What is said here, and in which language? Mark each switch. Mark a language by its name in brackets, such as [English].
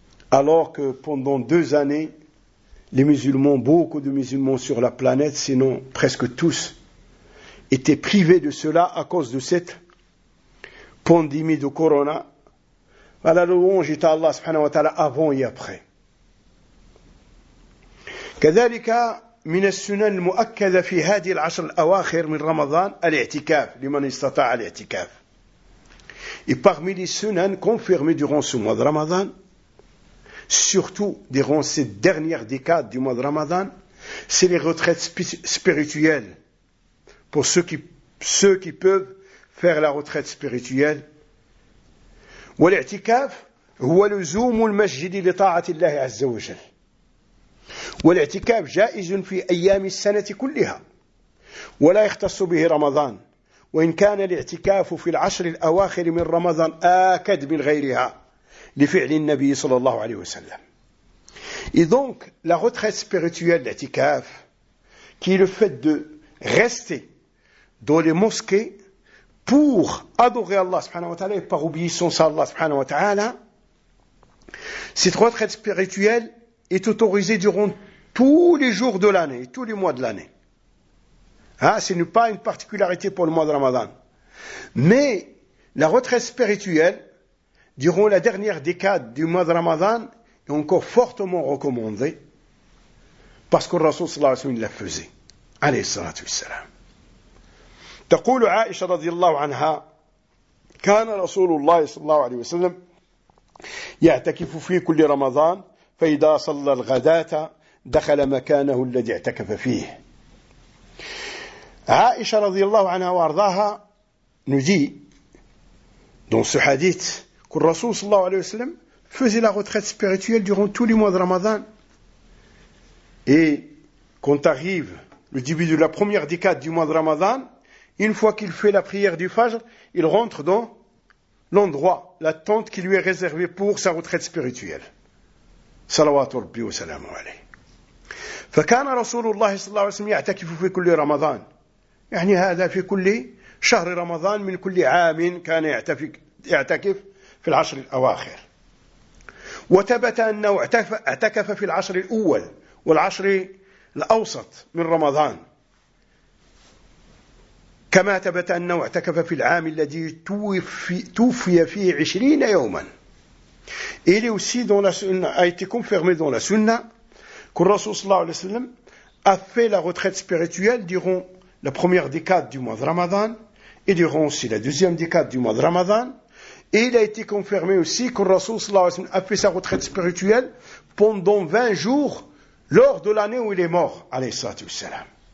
[French] Alors que pendant 2 années, les musulmans, beaucoup de musulmans sur la planète, sinon presque tous, étaient privés de cela à cause de cette pandémie de corona. La louange est à Allah subhanahu wa ta'ala avant et après. [Arabic] كذلك من السنن المؤكدة في هذه العشر الأواخر من رمضان الاعتكاف لمن استطاع الاعتكاف. [French] Et parmi les sunan confirmées durant ce mois de Ramadan, surtout durant cette dernière décade du mois de Ramadan, c'est les retraites spirituelles pour ceux qui peuvent faire la retraite spirituelle. [Arabic] والاعتكاف هو لزوم المسجد لطاعة الله عز وجل. والاعتكاف جائز في أيام السنة كلها ولا يختص به رمضان وإن كان الاعتكاف في العشر الأواخر من رمضان آكد من غيرها لفعل النبي صلى الله عليه وسلم. [French] Et donc la retraite spirituelle d'itikaf, qui est le fait de rester dans les mosquées pour adorer Allah subhanahu wa ta'ala et par obéissance à Allah subhanahu wa ta'ala, cette retraite spirituelle est autorisé durant tous les jours de l'année, tous les mois de l'année. Ce n'est pas une particularité pour le mois de Ramadan. Mais la retraite spirituelle, durant la dernière décade du mois de Ramadan, est encore fortement recommandée, parce que le Rasoul sallallahu alayhi wa sallam la faisait. [Arabic] Alayhi sallatu wassalam. Taqulu Aisha radiallahu anha, kana Rasulullah sallallahu alayhi wa sallam, ya'takifu fi kulli Ramadan, فإذا صلى الغداة دخل مكانه الذي اعتكف فيه. عائشة رضي الله عنها وارضاها ندي دون سحاديث كل رسول صلى الله عليه وسلم [French] faisait la retraite spirituelle durant tous les mois de Ramadan. Et quand arrive le début de la première décade du mois de Ramadan, une fois qu'il fait la prière du Fajr, il rentre dans l'endroit, la tente qui lui est réservée pour sa retraite spirituelle. [Arabic] صلوات ربي وسلامه عليه. فكان رسول الله صلى الله عليه وسلم يعتكف في كل رمضان. يعني هذا في كل شهر رمضان من كل عام كان يعتكف في العشر الأواخر. وثبت أنه اعتكف في العشر الأول والعشر الأوسط من رمضان. كما ثبت أنه اعتكف في العام الذي توفي فيه 20 يوما. [French] Et il est aussi dans la sunna, a été confirmé dans la sunna que le Rasoul sallallahu alayhi wa sallam a fait la retraite spirituelle durant la première décade du mois de Ramadan et durant aussi la deuxième décade du mois de Ramadan. Et il a été confirmé aussi que le Rasoul sallallahu alayhi wa sallam a fait sa retraite spirituelle pendant 20 jours lors de l'année où il est mort, alayhi sallatu wassalam.